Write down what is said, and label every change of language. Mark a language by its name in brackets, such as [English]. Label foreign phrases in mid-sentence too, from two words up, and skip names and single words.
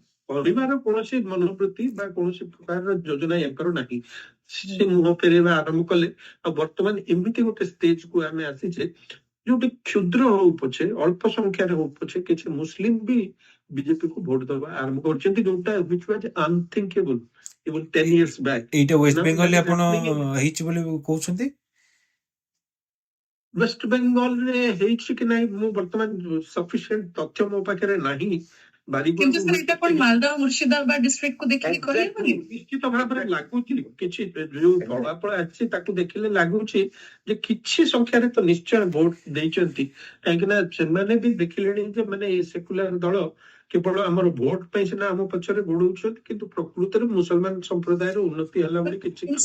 [Odia] କରିବାର କୌଣସି ମନୋବୃତ୍ତି ବା କୌଣସି ପ୍ରକାରର ଯୋଜନା ୟାଙ୍କର ନାହିଁ। ସେ ମୁହଁ ଫେରେଇବା ଆରମ୍ଭ କଲେ। ଆଉ ବର୍ତ୍ତମାନ ଏମିତି ଗୋଟେ ଷ୍ଟେଜକୁ ଆମେ ଆସିଛେ ଯୋଉଠି କ୍ଷୁଦ୍ର ହଉ ପଛେ, ଅଳ୍ପ ସଂଖ୍ୟାରେ ହଉ ପଛେ, କିଛି ମୁସଲିମ ବି ବିଜେପି କୁ ଭୋଟ ଦେବା ଆରମ୍ଭ କରୁଛନ୍ତି, ଯୋଉଟା [English] which was unthinkable even 10 years back. [Odia] ଏଇଟା ୱେଷ୍ଟ [English] Now [Odia] ବେଙ୍ଗଲରେ [English] that is [Odia] ଆପଣ [English] happening in [Odia] ହେଇଛି ବୋଲି କହୁଛନ୍ତି? ୱେଷ୍ଟ ବେଙ୍ଗଲରେ ହେଇଛି କି ନାହିଁ ମୁଁ ବର୍ତ୍ତମାନ ସଫିସିଏଣ୍ଟ ତଥ୍ୟ ମୋ ପାଖରେ ନାହିଁ। କିନ୍ତୁ ସାର୍ ଏଇଟା କଣ ମାଲଦା ମୁର୍ଶିଦାବାଦ ଡିଷ୍ଟ୍ରିକ୍ଟ କୁ ଦେଖିକି କହିହେବନି? ନିଶ୍ଚିତ ଭାବରେ ଲାଗୁଛି, କିଛି ଯୋଉ ଫଳାଫଳ ଆସିଛି ତାକୁ ଦେଖିଲେ ଲାଗୁଛି ଯେ କିଛି ସଂଖ୍ୟାରେ ତ ନିଶ୍ଚୟ ଭୋଟ ଦେଇଛନ୍ତି, କାହିଁକି ନା ସେମାନେ ବି ଦେଖିଲେଣି ଯେ ମାନେ ଏ ସେକୁଲାର ଦଳ କେବଳ ଆମର ଭୋଟ ପାଇଁ ସିନା ଆମ ପଛରେ ଗୋଡଉଛନ୍ତି, କିନ୍ତୁ ପ୍ରକୃତରେ ମୁସଲମାନ ସମ୍ପ୍ରଦାୟର ଉନ୍ନତି ହେଲା ବୋଲି କିଛି